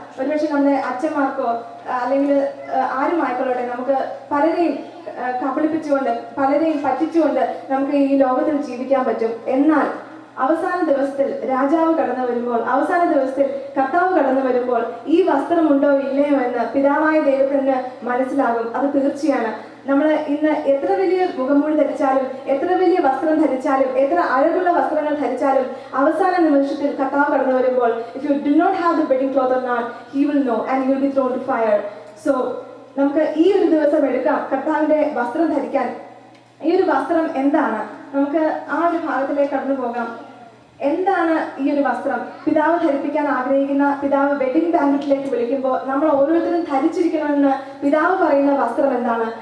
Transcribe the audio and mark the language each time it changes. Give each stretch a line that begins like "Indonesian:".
Malayalam: ഒരുപക്ഷെ നമ്മുടെ അച്ഛന്മാർക്കോ അല്ലെങ്കിൽ ആരുമായിക്കൊള്ളട്ടെ, നമുക്ക് പലരെയും കബളിപ്പിച്ചുകൊണ്ട് പലരെയും പറ്റിച്ചുകൊണ്ട് നമുക്ക് ഈ ലോകത്തിൽ ജീവിക്കാൻ പറ്റും. എന്നാൽ അവസാന ദിവസത്തിൽ രാജാവ് കടന്നു വരുമ്പോൾ, അവസാന ദിവസത്തിൽ കർത്താവ് കടന്നു വരുമ്പോൾ ഈ വസ്ത്രമുണ്ടോ ഇല്ലയോ എന്ന് പിതാവായ ദൈവത്തിന് മനസ്സിലാകും. അത് തീർച്ചയാണ്. നമ്മൾ ഇന്ന് എത്ര വലിയ മുഖംമൂടി ധരിച്ചാലും, എത്ര വലിയ വസ്ത്രം ധരിച്ചാലും, എത്ര അഴകുള്ള വസ്ത്രങ്ങൾ ധരിച്ചാലും, അവസാന നിമിഷത്തിൽ കർത്താവ് കടന്നു വരുമ്പോൾ,
English: if you do not have the wedding cloth or not, he will know and you will be thrown to fire.
Malayalam: So നമുക്ക് ഈ ഒരു ദിവസം എടുക്കാം കർത്താവിന്റെ വസ്ത്രം ധരിക്കാൻ. ഈ ഒരു വസ്ത്രം എന്താണ്? നമുക്ക് ആ ഒരു ഭാഗത്തിലേക്ക് കടന്നു പോകാം. എന്താണ് ഈ ഒരു വസ്ത്രം? പിതാവ് ധരിപ്പിക്കാൻ ആഗ്രഹിക്കുന്ന, പിതാവ് വെഡിങ് ബാങ്കറ്റിലേക്ക് വിളിക്കുമ്പോൾ നമ്മൾ ഓരോരുത്തരും ധരിച്ചിരിക്കണമെന്ന് പിതാവ് പറയുന്ന വസ്ത്രം എന്താണ്?